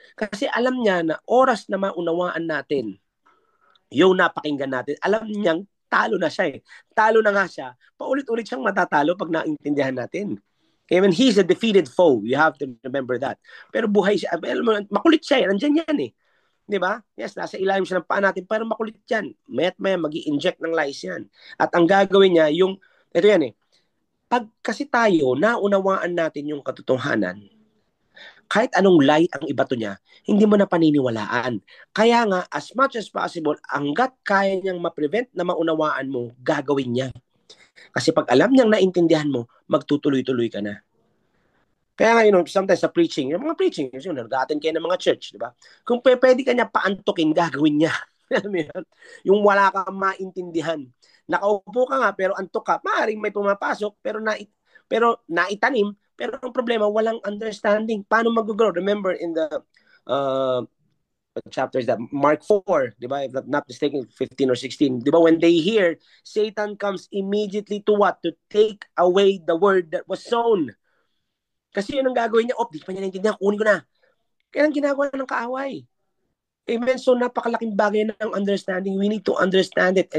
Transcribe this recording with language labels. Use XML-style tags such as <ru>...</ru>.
<tl>Kasi alam niya na oras na maunawaan natin, yung napakinggan natin, alam niyang talo na siya eh. Talo na nga siya. Paulit-ulit siyang matatalo pag naintindihan natin.</tl> <en>I mean, he's a defeated foe. You have to remember that.</en> <tl>Pero buhay siya. Makulit siya. Nandiyan yan eh. Di ba? Yes, nasa ilalim siya ng paa natin. Pero makulit yan. Maya't maya mag-i-inject ng lies yan. At ang gagawin niya, ito yan eh. Pag kasi tayo, naunawaan natin yung katotohanan, kahit anong lie ang ibato niya, hindi mo na paniniwalaan. Kaya nga,</tl> <en>as much as possible,</en> <tl>hanggat kaya niyang ma-prevent na maunawaan mo, gagawin niya. Kasi pag alam niyang naintindihan mo, magtutuloy-tuloy ka na. Kaya nga, sometimes sa preaching, yung mga preaching, nag-attend kayo ng mga church, di ba? Kung pwede ka niya paantukin, gagawin niya. Yung wala kang maintindihan. Nakaupo ka nga, pero antok ka, maaaring may pumapasok, pero naitanim, pero ang problema, walang understanding. Paano mag-grow?</tl> <en>Remember in the chapters that Mark 4, di ba? If not mistaken, 15 or 16. Di ba? When they hear, Satan comes immediately to what? To take away the word that was sown.</en> <tl>Kasi yun ang gagawin niya. Di pa niya naintindihan. Kunin ko na. Kaya ang ginagawa ng kaaway. Amen. So napakalaking bagay ng understanding.</tl> <en>We need to understand it.</en>